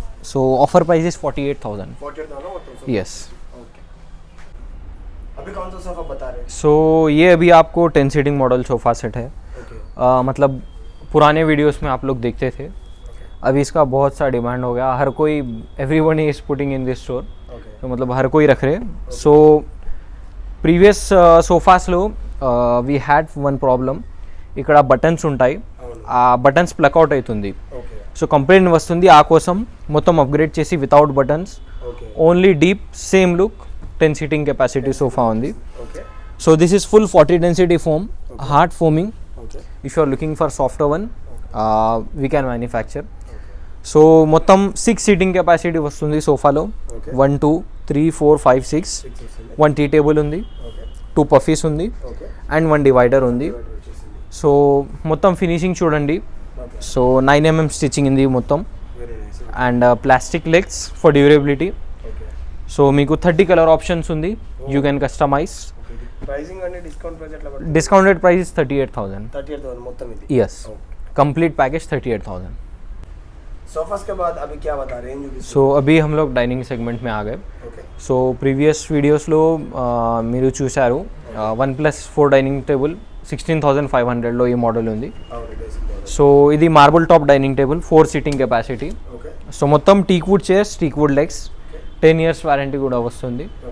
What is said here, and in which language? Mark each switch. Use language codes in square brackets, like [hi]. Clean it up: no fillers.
[en] So offer price is 48,000. Yes. [hi] अभी कौन सा सोफ़ा बता रहे हैं? सो ये अभी आपको 10 सीटिंग मॉडल सोफ़ा सेट है. मतलब पुराने वीडियोस में आप लोग देखते थे. अभी इसका बहुत सा डिमांड हो गया. हर कोई, [en] Everyone is putting in this store. [hi] तो मतलब हर कोई रख रहे. [en] So previous सोफाస్లో we had one problem. [te] ఇక్కడ బటన్స్ ఉంటాయి, ఆ బటన్స్ ప్లక్ అవుట్ అవుతుంది. సో కంప్లైంట్ వస్తుంది. ఆ కోసం మొత్తం అప్గ్రేడ్ చేసి without buttons, only deep, same look, 10 seating capacity sofa ఉంది. [en] So this is full 40 density foam, hard foaming. If you are looking for softer one, we can manufacture. [te] So మొత్తం 6 seating capacity వస్తుంది సోఫాలో. 1 2 3 4 5 6. 1 tea table ఉంది, 2 puffies ఉంది and 1 divider ఉంది. So మొత్తం finishing చూడండి. So 9 mm stitching ఉంది మొత్తం and [en] Plastic legs for durability. [te] So మీకు 30 కలర్ ఆప్షన్స్ ఉంది. [en] You can customise. [te] ప్రైసింగ్ అంటే డిస్కౌంట్ ప్రైస్ ఎట్లా పడుతుంది? [en] Discounted price is 38,000. [te] 38,000 మొత్తం ఇది. [en] Yes, complete package 38,000. [hi] सोफास के बाद अभी क्या बता रहे हैं? सो अभी हम लोग डाइनिंग सेगमेंट में आ गए. [te] సో ప్రీవియస్ వీడియోస్లో మీరు చూశారు 1+4 డైనింగ్ టేబుల్ 16,500లో ఈ మోడల్ ఉంది. సో ఇది marble top dining table, 4 seating capacity. So మొత్తం teakwood chairs, teakwood legs, 10 years warranty కూడా వస్తుంది.